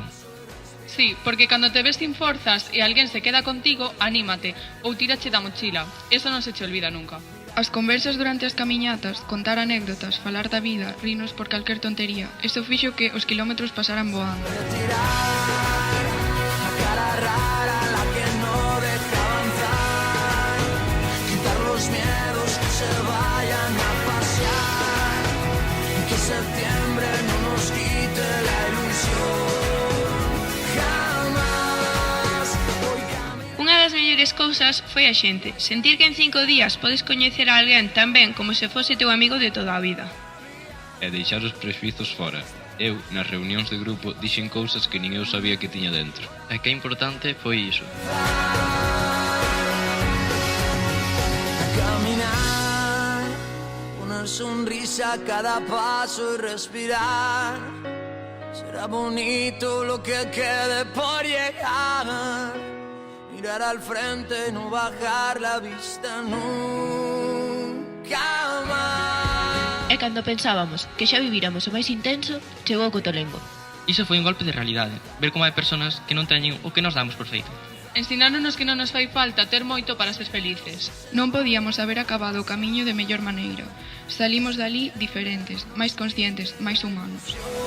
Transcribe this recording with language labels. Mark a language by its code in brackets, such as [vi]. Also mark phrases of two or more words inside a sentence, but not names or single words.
[gl] Sí, porque cando te ves sin forzas e alguén se queda contigo, anímate ou tírache da mochila. Eso non se che olvida nunca. As conversas durante as camiñatas, contar anécdotas, falar da vida, rirnos por calquer tontería, eso fixo que os kilómetros pasaran voando. [es] La cara rara, la que no deja avanzar. Quitar los miedos que se vayan a pasear. Y que septiembre no nos quite la ilusión. Jamás voy a... [gl] Unha das mellores cousas foi a xente, sentir que en 5 días podes coñecer a alguén tan ben como se fose teu amigo de toda a vida. E deixar os prexuizos fora. Eu, nas reunións de grupo, dixen cousas que nin eu sabía que tiña dentro. E que importante foi iso. [es] Caminar, poner sonrisa a cada paso y respirar. Será bonito lo que quede por llegar. Mirar al frente y no bajar la vista nunca más. [gl] E cando pensábamos que xa viviramos o máis intenso, chegou o cotolengo. Iso foi un golpe de realidade, ver como hai persoas que non teñen o que nos damos por feito. Ensinaronos que non nos fai falta ter moito para ser felices. Non podíamos haber acabado o camiño de mellor maneira. Salimos dali diferentes, máis conscientes, máis humanos.